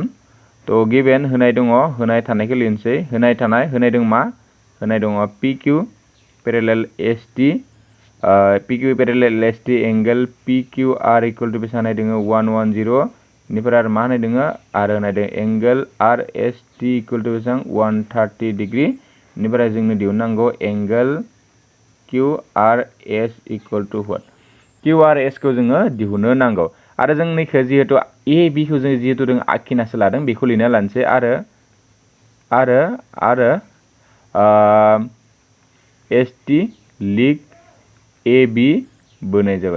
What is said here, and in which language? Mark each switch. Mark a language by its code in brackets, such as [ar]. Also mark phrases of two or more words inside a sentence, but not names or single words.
[brx] तो गिभेन होनाय दङ होनाय थानायखौ लिरनोसै होनाय दङ मा होनाय दङ [en] P Q parallel S T P Q parallel S T angle P Q R equal to [brx] बेसेबां होनाय दङ 110 इनिफ्राय आरो मा होनाय दङ आरो होनाय दङ [en] angle R S T equal to [brx] बेसेबां 130 डिग्री इनिफ्राय जोंनो दिहुननांगौ [en] angle Q R S equal to what Q R S [brx] को जोङो दिहुननो नांगौ। आरो जों नैखौ जिहेतु ए बि खौ जों जिहेतु जों आखिनासो लादों बेखौ लिरना लानोसै आरो एस टि लिग ए बि बोनाय जाबाय।